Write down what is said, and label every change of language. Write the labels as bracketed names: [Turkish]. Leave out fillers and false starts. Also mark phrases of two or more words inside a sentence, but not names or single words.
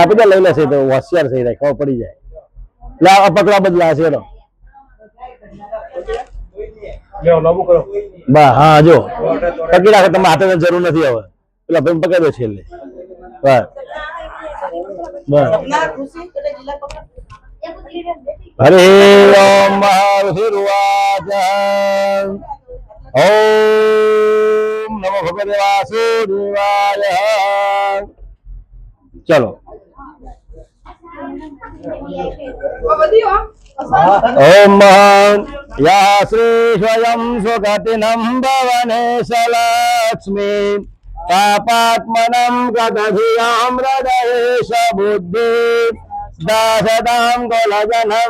[Gujarati] આપી દે લઈ લેશે તો હોશિયાર થઈ જાય. ખબર પડી જાય. એટલે આ પકડા બદલા હશે. હા જો પકડી રાખે. તમે હાથે જરૂર નથી. હવે પેલા ભાઈ પકડી દો છેલ્લે. [Sanskrit] બસ हरि ओम महाविष्णुवाच ओम नमो भगवते वासुदेवाय। चलो ओम या श्री स्वयं सुगतिनं भवने लक्ष्मी पापात्मनं गतधियां हृदयेश बुद्धि दासदां कुलजनं